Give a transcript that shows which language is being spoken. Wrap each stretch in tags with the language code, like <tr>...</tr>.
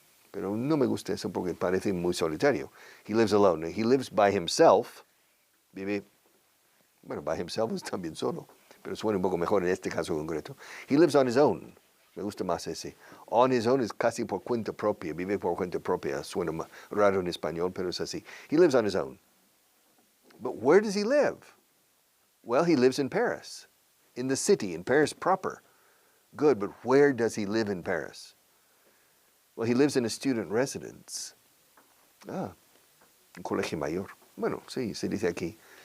<es>Pero no me gusta eso porque parece muy solitario.</es> <en>He lives alone. He lives by himself.</en> <es>Vive, bueno,</es> <en>by himself</en> <es>es también solo. pero suena un poco mejor en este caso concreto.</es> <en>He lives on his own.</en> <es>Me gusta más ese. On his own es casi por cuenta propia. Vive por cuenta propia. Suena raro en español, pero es así.</es> <en>He lives on his own. But where does he live? Well, he lives in Paris, in the city, in Paris proper. Good, but where does he live in Paris? Well, he lives in a student residence.</en> <es>Un colegio mayor. Bueno, sí, se dice aquí.</es>